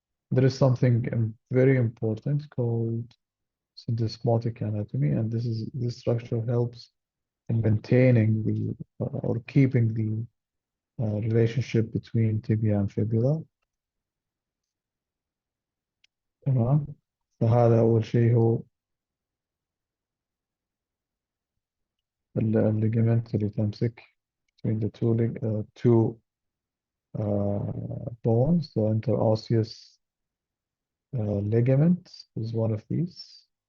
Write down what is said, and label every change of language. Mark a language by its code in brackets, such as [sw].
[en] There is something very important called syndesmotic anatomy, and this structure helps in maintaining the or keeping the relationship between tibia and fibula. [ar] تمام. فهذا أول شيء هو الليجمنت اللي تمسك [en] between the two bones. The interosseous ligament is one of these.